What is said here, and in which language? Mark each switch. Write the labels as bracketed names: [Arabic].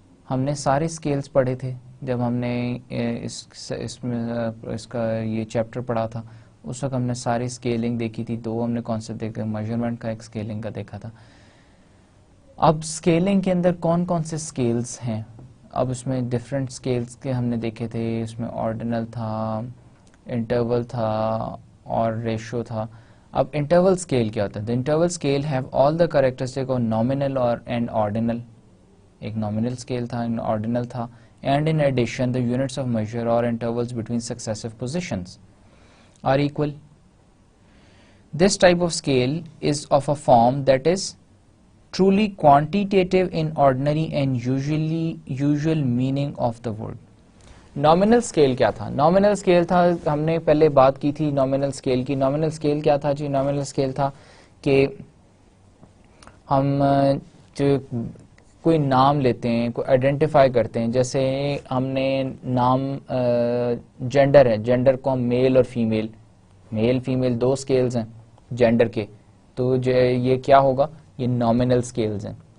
[Urdu] ہم نے سارے اسکیلز پڑھے تھے جب ہم نے اس کا یہ چیپٹر پڑھا تھا, اس وقت ہم نے ساری اسکیلنگ دیکھی تھی. 2 ہم نے کانسیپٹ دیکھے, میجرمنٹ کا, ایک اسکیلنگ کا دیکھا تھا. اب اسکیلنگ کے اندر کون کون سے اسکیلز ہیں, اب اس میں ڈفرینٹ اسکیلز کے ہم نے دیکھے تھے. اس میں آرڈینل تھا, انٹرول تھا, اور ریشو تھا. اب انٹرول اسکیل کیا ہوتا ہے؟ [English] The interval scale have all the characteristic of nominal and ordinal. [Urdu] ایک nominal scale تھا, ordinal تھا, [English] and in addition the units of measure or intervals between successive positions are equal. This type of scale is of a form that is truly quantitative in ordinary and usual meaning of the word. [Urdu] Nominal scale کیا تھا؟ Nominal scale تھا, ہم نے پہلے بات کی تھی nominal scale کی. نامنل اسکیل کیا تھا جی؟ نامنل اسکیل تھا کہ ہم جو کوئی نام لیتے ہیں, کوئی آئیڈینٹیفائی کرتے ہیں, جیسے ہم نے نام جینڈر ہے, جینڈر کو ہم میل اور فیمیل, میل فیمیل 2 اسکیلز ہیں جینڈر کے, تو یہ کیا ہوگا؟ یہ نامنل اسکیلز ہیں.